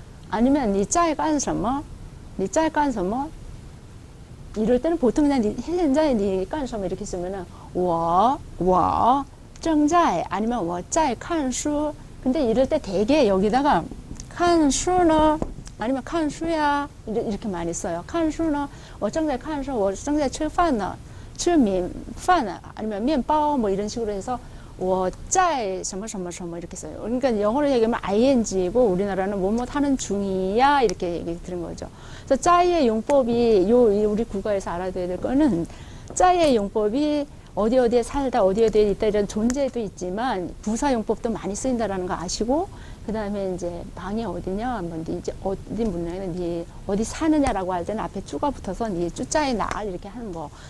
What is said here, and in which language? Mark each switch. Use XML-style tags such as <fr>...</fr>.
<ko>아니면 니 짜이 깐什么? 니 짜이 깐什么? 이럴 때는 보통 그냥 현자에 니 깐什么 이렇게 쓰면은 我正在 아니면</ko> <zh>我在看书</zh> <ko>근데 이럴 때 되게 여기다가 看书呢 아니면 看书야 이렇게 많이 써요.</ko> <zh>看书呢我正在看书我正在吃饭呢吃米饭 아니면 面包</zh> <ko>뭐 이런 식으로 해서</ko> <zh>我在什么什么什么</zh> <ko>이렇게 써요. 그러니까 영어로 얘기하면 ing고 우리나라는 뭐뭐 하는 중이야 이렇게 얘기 드는 거죠. 그래서 짜이의 용법이 우리 국어에서 알아둬야 될 거는 짜이의 용법이 어디에 살다 어디에 있다 이런 존재도 있지만 부사 용법도 많이 쓰인다라는 거 아시고 그 다음에 이제 방이 어디냐 뭐 이제 어디 문장에는 니 어디 사느냐라고 할 때는 앞에 쭈가 붙어서 니 쭈자에 나 이렇게 하는 거.</ko>